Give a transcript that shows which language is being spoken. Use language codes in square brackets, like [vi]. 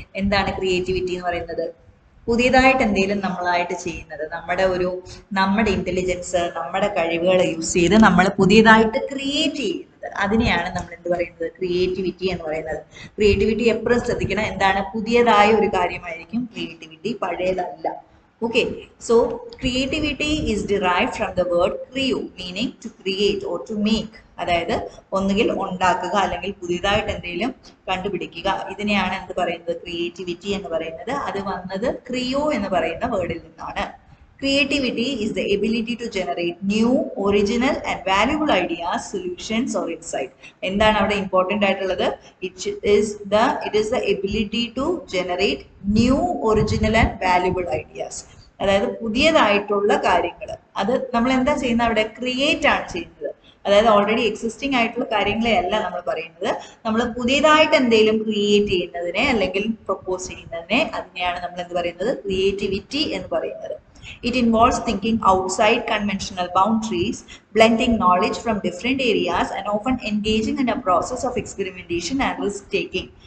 [ml] എന്താണ് ക്രിയേറ്റിവിറ്റി എന്ന് പറയുന്നത്? പുതിയതായിട്ട് എന്തെങ്കിലും നമ്മളായിട്ട് ചെയ്യുന്നത്, നമ്മുടെ ഇന്റലിജൻസ്, നമ്മുടെ കഴിവുകൾ യൂസ് ചെയ്ത് നമ്മൾ പുതിയതായിട്ട് ക്രിയേറ്റ് ചെയ്യുന്നത്, അതിനെയാണ് നമ്മൾ എന്ത് പറയുന്നത്? ക്രിയേറ്റിവിറ്റി എന്ന് പറയുന്നത്. ക്രിയേറ്റിവിറ്റി എപ്പോഴും ശ്രദ്ധിക്കണം, എന്താണ്? പുതിയതായ ഒരു കാര്യമായിരിക്കും creativity, പഴയതല്ല. [en] Okay, so creativity is derived from the word creo, meaning to create or to make. [ml] അതായത് ഒന്നുകിൽ ഉണ്ടാക്കുക അല്ലെങ്കിൽ പുതിയതായിട്ട് എന്തെങ്കിലും കണ്ടുപിടിക്കുക. ഇതിനെയാണ് എന്ത് പറയുന്നത്? ക്രിയേറ്റിവിറ്റി എന്ന് പറയുന്നത്. അത് വന്നത് ക്രിയോ എന്ന് പറയുന്ന വേർഡിൽ നിന്നാണ്. [en] Creativity is the ability to generate new, original and valuable ideas, solutions or insight. [ml] എന്താണ് അവിടെ ഇമ്പോർട്ടൻ്റ് ആയിട്ടുള്ളത്? [en] It is the ability to generate new, original and valuable ideas. [ml] അതായത് പുതിയതായിട്ടുള്ള കാര്യങ്ങൾ, അത് നമ്മൾ എന്താ ചെയ്യുന്നത്? അവിടെ ക്രിയേറ്റ് ആണ് ചെയ്യുന്നത്. അതായത് ഓൾറെഡി എക്സിസ്റ്റിംഗ് ആയിട്ടുള്ള കാര്യങ്ങളെ അല്ല നമ്മൾ പറയുന്നത്. നമ്മൾ പുതിയതായിട്ട് എന്തെങ്കിലും ക്രിയേറ്റ് ചെയ്യുന്നതിനെ അല്ലെങ്കിൽ പ്രൊപ്പോസ് ചെയ്യുന്നതിനെ, അതിനെയാണ് നമ്മൾ എന്ത് പറയുന്നത്? ക്രിയേറ്റിവിറ്റി എന്ന് പറയുന്നത്. [en] It involves thinking outside conventional boundaries, blending knowledge from different areas and often engaging in a process of experimentation and risk taking.